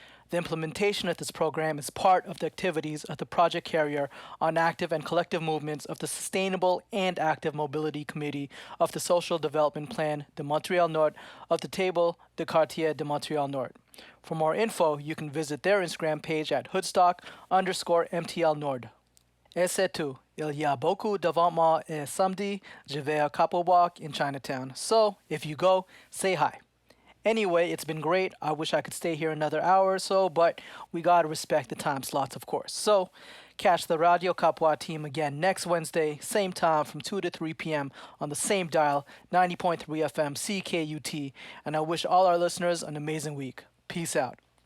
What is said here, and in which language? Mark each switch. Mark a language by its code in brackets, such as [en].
[en] The implementation of this program is part of the activities of the project carrier on active and collective movements of the Sustainable and Active Mobility Committee of the Social Development Plan de Montréal Nord of the Table de Quartier de Montréal Nord. For more info, you can visit their Instagram page at Hoodstock_MTL Nord. [fr] Et c'est tout. Il y a beaucoup d'événements et samedi, je vais à Kapwa Walk [en] in Chinatown. So, if you go, say hi. Anyway, it's been great. I wish I could stay here another hour or so, but we gotta respect the time slots, of course. So, Catch the Radyo Kapwa team again next Wednesday, same time from 2 to 3 p.m. on the same dial, 90.3 FM CKUT. And I wish all our listeners an amazing week. Peace out.